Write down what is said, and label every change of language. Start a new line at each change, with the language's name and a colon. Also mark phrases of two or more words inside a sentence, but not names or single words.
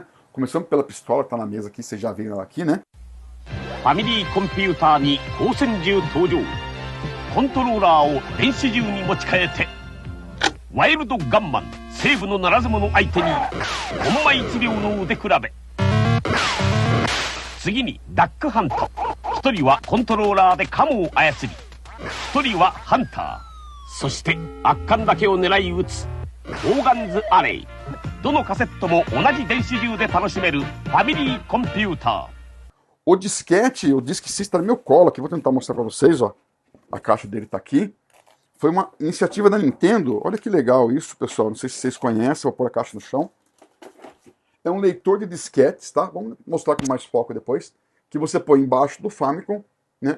Portuguese: Começando pela pistola que tá na mesa aqui, vocês já viram ela aqui, né?
Japanese: ファミリーコンピューターに光線銃登場。コントローラーを電子銃に持ち替えてワイルドガンマン西部のならず者相手にコンマ1秒の腕比べ。次にダックハント。一人はコントローラーでカモを操り、一人はハンター。そして圧巻だけを狙い撃つオーガンズアレイ。どのカセットも同じ電子銃で楽しめるファミリーコンピューター。
Portuguese: O disquete, o Disc System está no meu colo aqui, vou tentar mostrar para vocês, ó. A caixa dele está aqui. Foi uma iniciativa da Nintendo. Olha que legal isso, pessoal. Não sei se vocês conhecem, vou pôr a caixa no chão. É um leitor de disquetes, tá? Vamos mostrar com mais foco depois. Que você põe embaixo do Famicom, né?